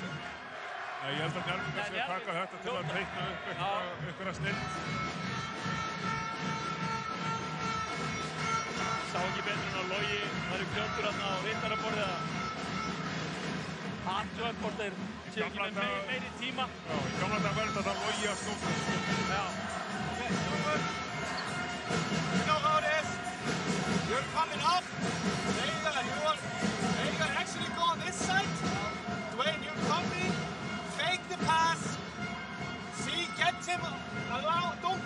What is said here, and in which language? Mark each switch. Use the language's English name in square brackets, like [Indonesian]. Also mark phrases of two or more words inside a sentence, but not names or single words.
[Icelandic] Nei, ég held að Njarðvíkingar sé að taka þetta til að teikna upp einhverja snill. Sá ekki betur en á Logi, það eru fljótur þarna á rittaraborðið að athuga hvort þeir séu ekki með meiri tíma. Já, í gamla dag verður þetta Logi að skjóta. Já. [English] You know how it is. You're coming up. Veigar actually go on this side. Dwayne, you're coming. Fake the pass. See, get him. Don't be strong.